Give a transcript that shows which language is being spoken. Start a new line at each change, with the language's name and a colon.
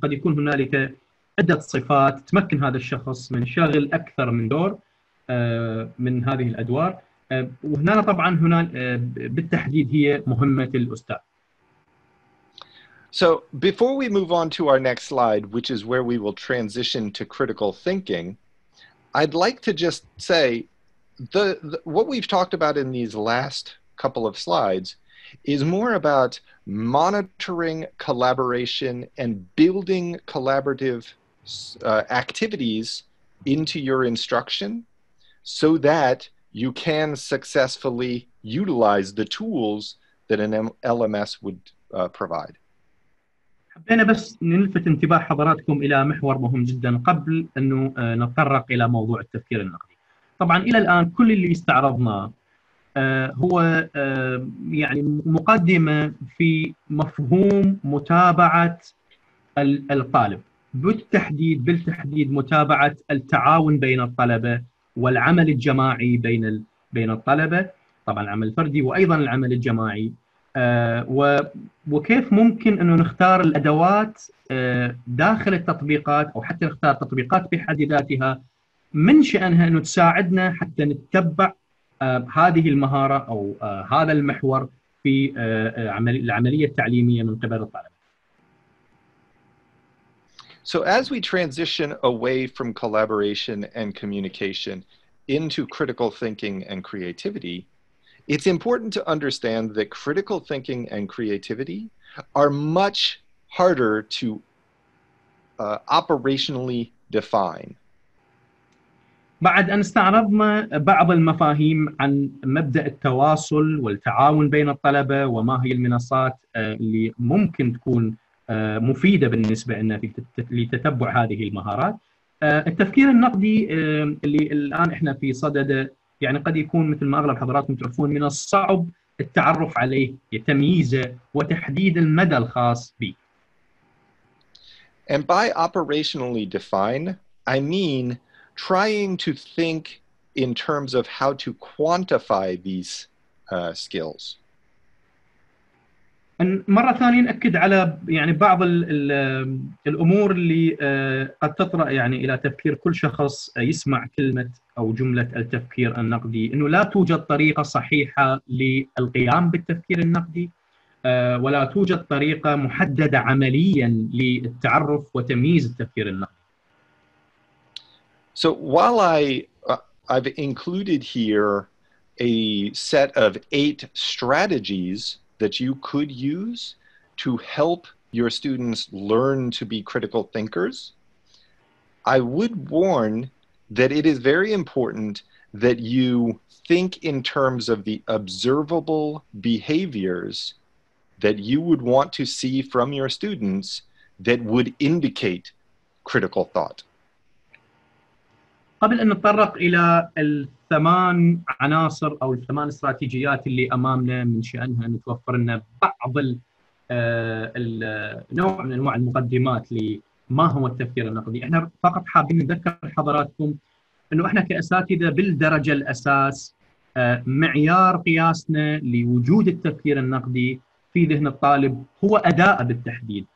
Arabic: قد يكون هنالك عده صفات تمكن هذا الشخص من شغل اكثر من دور من هذه الادوار، وهنا طبعا بالتحديد هي مهمه الاستاذ.
English: So before we move on to our next slide, which is where we will transition to critical thinking, I'd like to just say what we've talked about in these last couple of slides is more about monitoring collaboration and building collaborative activities into your instruction so that you can successfully utilize the tools that an LMS would provide.
Arabic: حبينا بس نلفت انتباه حضراتكم إلى محور مهم جدا قبل أنه نتطرق إلى موضوع التفكير النقدي. طبعا إلى الآن كل اللي استعرضناه هو يعني مقدمة في مفهوم متابعة الطالب، بالتحديد متابعة التعاون بين الطلبة والعمل الجماعي بين الطلبة، طبعا العمل الفردي وأيضا العمل الجماعي، وكيف ممكن أنه نختار الأدوات داخل التطبيقات أو حتى نختار تطبيقات بحد ذاتها من شأنها أنه تساعدنا حتى نتبع هذه المهارة أو هذا المحور في العملية التعليمية من قبل الطلبة.
English: So as we transition away from collaboration and communication into critical thinking and creativity, it's important to understand that critical thinking and creativity are much harder to operationally define.
Arabic: بعد أن استعرضنا بعض المفاهيم عن مبدأ التواصل والتعاون بين الطلبة وما هي المنصات اللي ممكن تكون مفيدة بالنسبة لنا لتتبع هذه المهارات، التفكير النقدي اللي الآن احنا في صدده يعني قد يكون مثل ما أغلب حضراتكم تعرفون من الصعب التعرف عليه، تمييزه وتحديد المدى الخاص به.
English: And by operationally define, I mean trying to think in terms of how to quantify these skills.
Arabic: مرة ثانية نأكد على يعني بعض الأمور اللي قد تطرأ يعني إلى تفكير كل شخص يسمع كلمة أو جملة التفكير النقدي، إنه لا توجد طريقة صحيحة للقيام بالتفكير النقدي. ولا توجد طريقة محددة عمليا للتعرف وتمييز التفكير النقدي.
English: So while I've included here a set of 8 strategies that you could use to help your students learn to be critical thinkers, I would warn that it is very important that you think in terms of the observable behaviors that you would want to see from your students that would indicate critical thought.
Arabic: قبل أن نتطرق إلى الثمان عناصر أو الثمان استراتيجيات اللي أمامنا من شأنها أن توفر لنا بعض النوع من أنواع المقدمات لما هو التفكير النقدي، احنا فقط حابين نذكر حضراتكم أنه احنا كأساتذة بالدرجة الأساس معيار قياسنا لوجود التفكير النقدي في ذهن الطالب هو أداء بالتحديد.